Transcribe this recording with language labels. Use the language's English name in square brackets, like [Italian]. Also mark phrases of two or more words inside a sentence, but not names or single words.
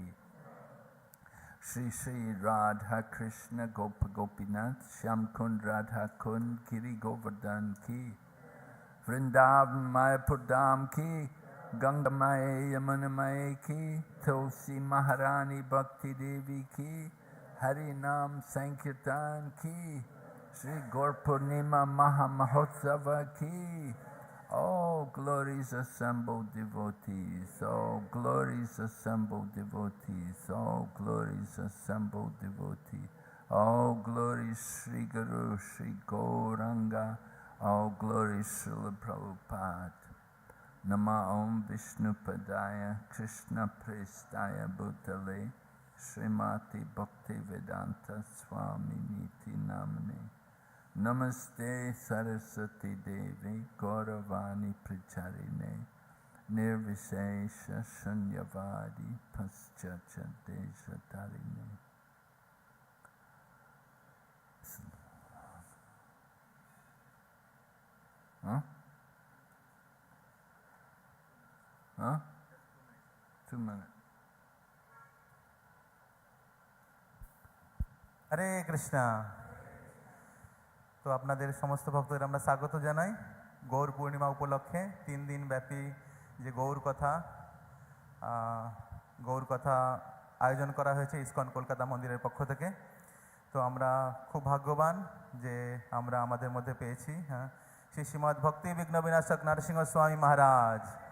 [Hindi] श्री श्री राधा कृष्ण गोप गोपीनाथ श्याम कुंड राधा कुंड गिरि गोवर्धन की, वृंदावन मायापुर धाम की, गंगा माया यमुना माया की, तुलसी महारानी भक्ति देवी की, हरि नाम संकीर्तन की, श्री गौर पूर्णिमा महा महोत्सव की. [English] All glories assembled devotees, all glories assembled devotees, all glories assembled devotees, all glories Sri Guru, Sri Gauranga, all glories Srila Prabhupada. [Sanskrit] नमः ॐ विष्णु पादाय कृष्ण प्रेष्ठाय भूतले श्रीमती भक्ति वेदान्त स्वामी निति नामने नमस्ते सरस्वती देवी गौरवाणी प्रचारिणे निर्विशेष शून्यवादि पाश्चात्य देशतारिणे. Huh? [English] Huh? 2 minutes. Hare Krishna. [Bangla] তো আপনাদের সমস্ত ভক্তদের আমরা স্বাগত জানাই গৌর পূর্ণিমা উপলক্ষে 3 দিন ব্যাপী যে গৌর কথা আয়োজন করা হয়েছে ইসকন কলকাতা মন্দিরের পক্ষ থেকে। তো আমরা খুব ভাগ্যবান যে আমরা আমাদের মধ্যে পেয়েছি শ্রী শ্রীমদ্ ভক্তি বিঘ্ন বিনাশক নরসিংহ স্বামী মহারাজ।